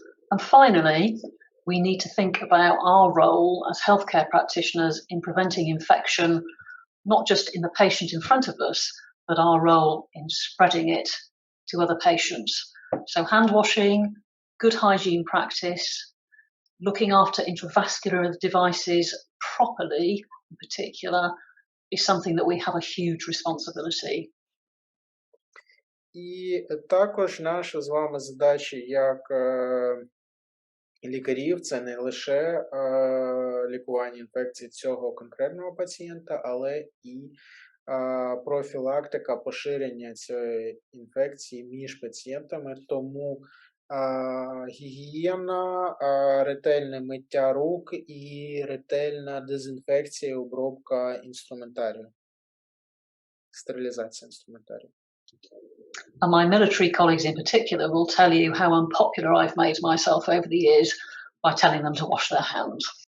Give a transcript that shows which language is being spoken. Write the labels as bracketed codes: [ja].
[en] And finally, we need to think about our role as healthcare practitioners in preventing infection, not just in the patient in front of us, but our role in spreading it to other patients. So hand washing, good hygiene practice, looking after intravascular devices properly, in particular, is something that we have a huge responsibility. [uk] І також наша з вами задача як лікарів – це не лише лікування інфекцій цього конкретного пацієнта, але і профілактика поширення цієї інфекції між пацієнтами. Тому гігієна, ретельне миття рук і ретельна дезінфекція і обробка інструментарію. Стерилізація інструментарію. [en] And my military colleagues in particular will tell you how unpopular I've made myself over the years by telling them to wash their hands.